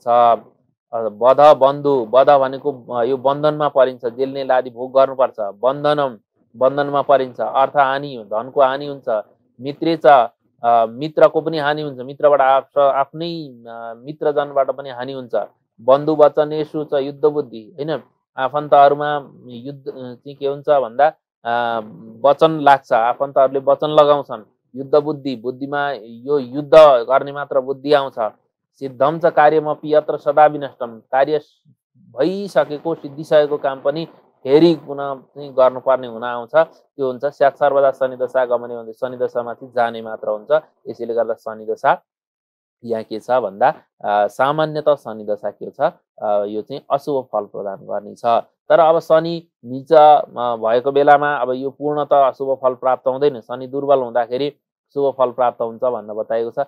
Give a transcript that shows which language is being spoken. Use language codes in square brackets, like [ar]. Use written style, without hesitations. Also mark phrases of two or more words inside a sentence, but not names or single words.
[ne] बध बन्धु, बध भनेको यो बन्धनमा परिन्छ, जेल्ने लादी भोग गर्नुपर्छ। बन्धनमा परिन्छ, अर्थ हानि, धनको हानि हुन्छ। मित्रेच, मित्रको पनि हानि हुन्छ। मित्रबाट आफ्नै मित्रजनबाट पनि हानि हुन्छ। [sa] बन्धु वचनेषु च युद्ध बुद्धि, [ne] होइन, आफन्तहरूमा युद्ध चाहिँ के हुन्छ भन्दा वचन लाग्छ। आफन्तहरूले वचन लगाउँछन्। युद्ध बुद्धि, बुद्धिमा यो युद्ध गर्ने मात्र बुद्धि आउँछ। [sa] सिद्धम च कार्यमपि यत्र सदा विनष्टम, [ne] कार्य भइसकेको सिद्धिसकेको काम पनि फेरि पुनः चाहिँ गर्नुपर्ने हुन आउँछ। त्यो हुन्छ [sa] स्यात् सर्वदा शनि दशा गमने [ne] भन्दै शनि दशामाथि जाने मात्र हुन्छ। यसैले गर्दा शनि दशा यहाँ के छ भन्दा सामान्यतः शनि दशा के छ, यो चाहिँ अशुभ फल प्रदान गर्ने छ। तर अब शनि नीच भएको बेलामा अब यो पूर्णतः अशुभ फल प्राप्त हुँदैन। शनि दुर्बल हुँदाखेरि शुभ फल प्राप्त हुन्छ भन्न बताएको छ।